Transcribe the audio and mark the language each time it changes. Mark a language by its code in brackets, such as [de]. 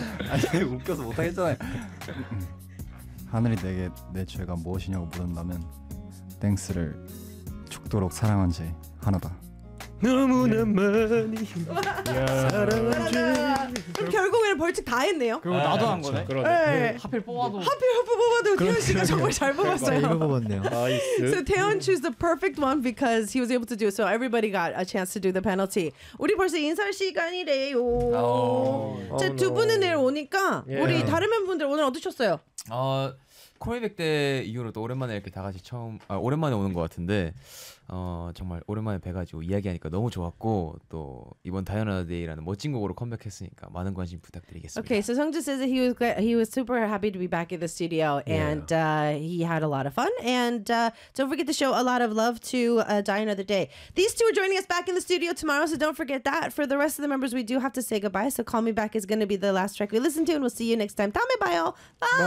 [ko] 아니 웃겨서 못하겠잖아요. 하늘이 내게 내 죄가 무엇이냐고 물은다면 땡스를 죽도록 사랑한 죄 하나다. 너무나 많이 사랑한 죄. 그럼 결국에는 벌칙 다 했네요. 그리고 아, 나도 한 거네. 그러네. 네. 하필 뽑아도 태현 씨가 정말 잘 뽑았어요. 이거 뽑았네요. 나이스. [en] So 태현 choose the perfect one because he was able to do so. Everybody got a chance to do the penalty. [ko] 우리 벌써 인사 시간이래요. 자, 두 분은 내일 오니까 우리 다른 멤버들 오늘 어떠셨어요? 어, 코미백 때 이후로 또 오랜만에 이렇게 다 같이 처음 아, 오랜만에 오는 것 같은데 어, 정말 오랜만에 뵈가지고 이야기하니까 너무 좋았고 또 이번 다이어나 데이라는 멋진 곡으로 컴백했으니까 많은 관심 부탁드리겠습니다. [en] Okay, so Sungju says that he was super happy to be back in the studio and he had a lot of fun and don't forget to show a lot of love to Diana the Day. These two are joining us back in the studio tomorrow, so don't forget that. For the rest of the members, we do have to say goodbye. So Call Me Back is going to be the last track we listen to, and we'll see you next time. [ko] 다음에 봐요. [en] Bye.